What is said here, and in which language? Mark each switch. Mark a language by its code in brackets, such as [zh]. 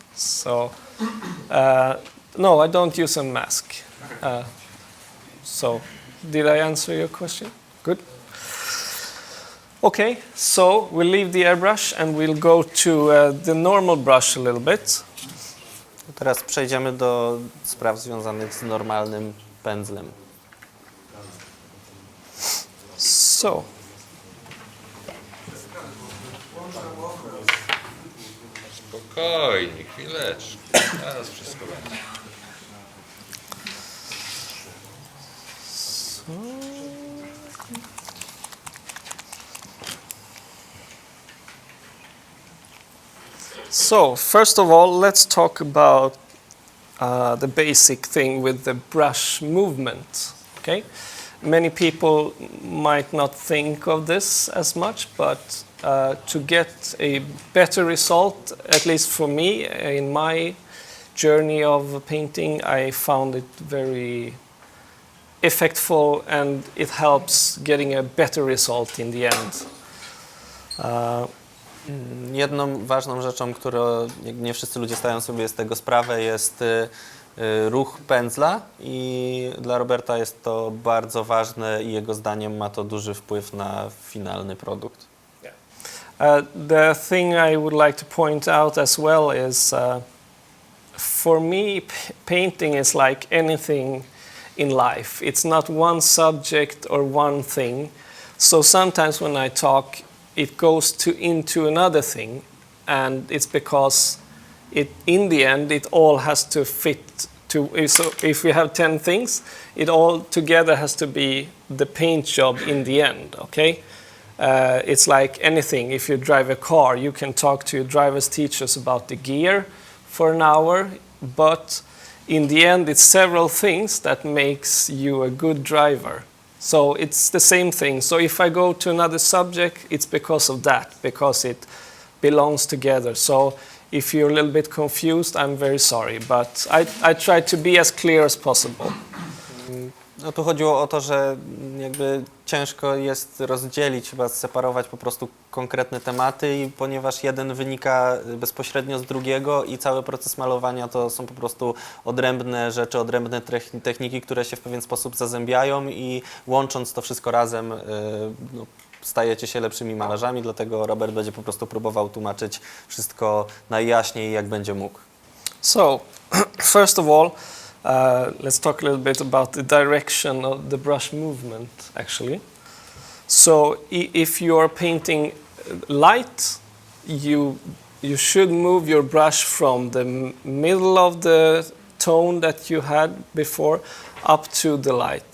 [en] So, no, I don't use a mask. So, did I answer your question? Good. Okay, so we'll leave the airbrush and we'll go to the normal brush a little bit. [pl] Teraz przejdziemy do spraw związanych z normalnym pędzlem. [en] So. [pl] Spokojnie, chwileczkę. Teraz wszystko będzie. [en] So, first of all, let's talk about the basic thing with the brush movement. Okay? Many people might not think of this as much, but to get a better result, at least for me, in my journey of painting, I found it very effectful and it helps getting a better result in the end. [pl] Jedną ważną rzeczą, którą nie wszyscy ludzie zdają sobie z tego sprawę, jest ruch pędzla i dla Roberta jest to bardzo ważne i jego zdaniem ma to duży wpływ na finalny produkt. [en] The thing I would like to point out as well is for me painting is like anything in life. It's not one subject or one thing. So sometimes when I talk it goes into another thing, and it's because in the end it all has to fit to, so if we have 10 things, it all together has to be the paint job in the end, okay? It's like anything. If you drive a car, you can talk to your driver's teachers about the gear for an hour, but in the end it's several things that makes you a good driver. So it's the same thing. So if I go to another subject, it's because of that, because it belongs together. So If you're a little bit confused, I'm very sorry, but I try to be as clear as possible. [pl] No tu chodziło o to, że jakby ciężko jest rozdzielić, chyba separować po prostu konkretne tematy, i ponieważ jeden wynika bezpośrednio z drugiego i cały proces malowania to są po prostu odrębne rzeczy, odrębne techniki, które się w pewien sposób zazębiają, i łącząc to wszystko razem no, stajecie się lepszymi malarzami, dlatego Robert będzie po prostu próbował tłumaczyć wszystko najjaśniej, jak będzie mógł. [en] So, first of all, let's talk a little bit about the direction of the brush movement, actually. So, if you are painting light, you should move your brush from the middle of the tone that you had before up to the light.